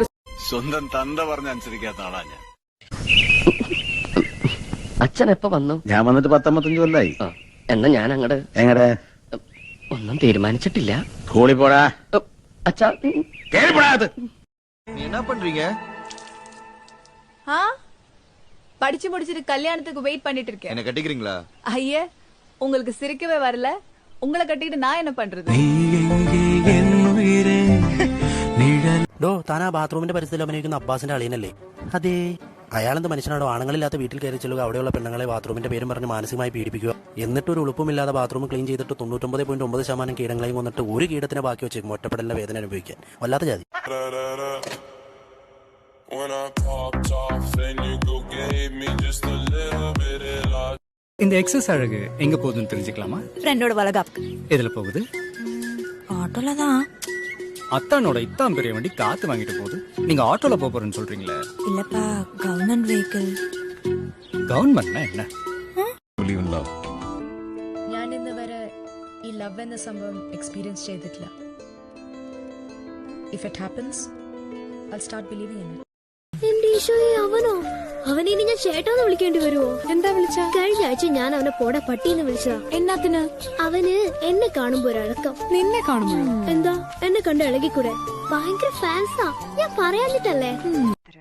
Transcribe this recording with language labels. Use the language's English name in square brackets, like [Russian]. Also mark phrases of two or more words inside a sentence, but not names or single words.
[Malayalam] സ്വന്തം തന്ത പറഞ്ഞ അനുസരിക്കാത്ത ആളാ ഞാൻ. അച്ഛൻ എപ്പോ വന്നു? ഞാൻ വന്നിട്ട് 19 കൊല്ലായി. എന്നാ ഞാൻ അങ്ങട് എങ്ങടെ? ഒന്നും തീരുമാനിച്ചിട്ടില്ല. സ്കൂളിൽ പോടാ. അച്ഛാ എന്നാ [Tamil] പண்றீங்க? படிச்சு முடிச்சிட்டு கல்யாணத்துக்கு வெயிட் பண்ணிட்டு இருக்கேன். என்ன கட்டிக்கிறீங்களா? ஐயே, உங்களுக்கு சிரிக்கவே வரல. உங்களை கட்டிட்டு நான் என்ன பண்றது? [Malayalam] താൻ ആ ബാത്റൂമിന്റെ പരിസ്ഥിതിയിൽ അഭിനയിക്കുന്ന അബ്ബാസിന്റെ അളിയനല്ലേ? അതെ. അയാളെന്ത് മനുഷ്യനാണോ ആണുങ്ങളില്ലാത്ത വീട്ടിൽ കയറി ചെല്ലുക, അവിടെയുള്ള പെണ്ണുങ്ങളെ ബാത്റൂമിന്റെ പേരും പറഞ്ഞ് മാനസികമായി പീഡിപ്പിക്കുക, എന്നിട്ട് ഒരു ഉളുപ്പുമില്ലാതെ [English] bathroom clean [Malayalam] ചെയ്തിട്ട് 99.9% കീടങ്ങളെയും കൊന്നിട്ട് ഒരു കീടത്തിന് ബാക്കി വെച്ചേക്കും ഒറ്റപ്പെടലിന്റെ വേദന അനുഭവിക്കാൻ. വല്ലാത്ത ജാതി. [Tamil] இந்த எக்ஸஸ் அழகு எங்க போகுதுன்னு தெரிஞ்சுக்கலாமா? ஃப்ரெண்டோட வளகாப்புக்கு. எதுல போகுது? ஆட்டோல தான். அத்தானோட இத்தான் பெரிய வண்டி காத்து வாங்கிட்டு போகுது. நீங்க ஆட்டோல போறேன்னு சொல்றீங்களே? இல்லப்பா, [English] government vehicle. [Tamil] ഗവൺമെന്റിനാ என்ன? [Malayalam] ഞാൻ ഇന്ന് വരെ ഈ ലവ് എന്ന സംഭവം എക്സ്പീരിയൻസ് ചെയ്തിട്ടില്ല. [English] if it happens I start believing in it. [Malayalam] എന്റെ ഈശോയെ, അവനോ? അവനെ ഇനി ഞാൻ ചേട്ടാന്ന് വിളിക്കേണ്ടി വരുമോ? എന്താ വിളിച്ച? കഴിഞ്ഞ ആഴ്ച ഞാൻ അവനെ പോടെ പട്ടിന്ന് വിളിച്ചതാ. എന്നാത്തിന്? അവന് എന്നെ കാണുമ്പോ ഒരഴക്കം. നിന്നെ കാണുമ്പോഴോ? എന്താ, എന്നെ കണ്ട് ഇളകിക്കൂടെ? ഭയങ്കര ഫാൻസാ. ഞാൻ പറയാഞ്ഞിട്ടല്ലേ.